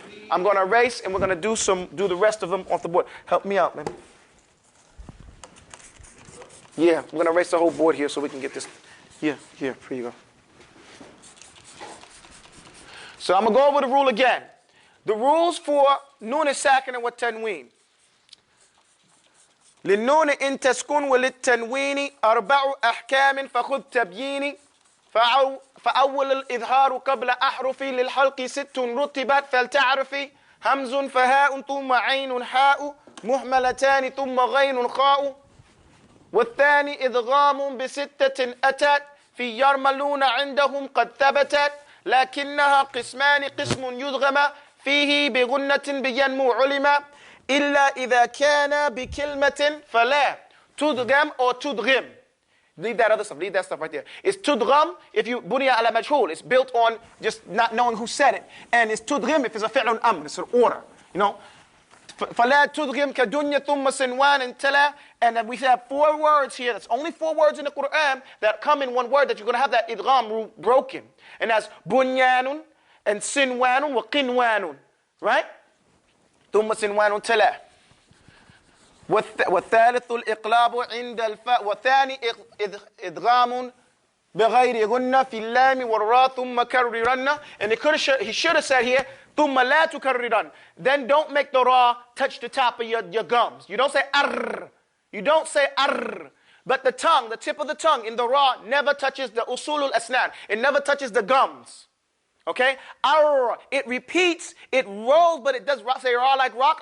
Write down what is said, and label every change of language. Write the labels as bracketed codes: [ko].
[en] I'm going to erase, and we're going to do the rest of them off the board. Help me out, man. Yeah, I'm going to erase the whole board here so we can get this. Yeah, here you go. So I'm going to go over the rule again. The rules for Nun as-Sakin wa Tanween. [ar] للنون إن تسكن وللتنوين أربع أحكام فخذ تبييني فأول الإظهار قبل أحرفي للحلق 6 رتبت فلتعرفي همز فهاء ثم عين حاء مهملتان ثم غين خاء والثاني إدغام ب6 أتت في يرملون عندهم قد ثبتت لكنها قسمان قسم يدغم فيه بغنة بينمو علما إلا إذا كان بكلمة فلا تدغم [en] or [ar] تدغم. [en] Leave that other stuff. Leave that stuff right there. It's tudgham if you bunya ala majhul. It's built on just not knowing who said it. And it's tudghim if it's a fi'lun amr. It's an order. You know. [ar] فلا تدغم كدنيا ثم سنوان تلا. [en] And then we have 4 words here. That's only 4 words in the Quran that come in one word that you're going to have that idgham rule broken. And that's bunyanun and sinwanun wa qinwanun. Right? [ar] ثم سنوان تلا. والثالث الإقلاب عند الفاء والثاني إدغام بغير غنة في اللام والراء ثم كررن. [en] And he should have said here [ar] ثم لا تكررن. [en] Then don't make the ra touch the top of your gums. You don't say arr. You don't say arr. But the tongue, the tip of the tongue in the ra never touches the usulul asnan. It never touches the gums. Okay? Arr, it repeats, it rolls, but it does say ra like rock.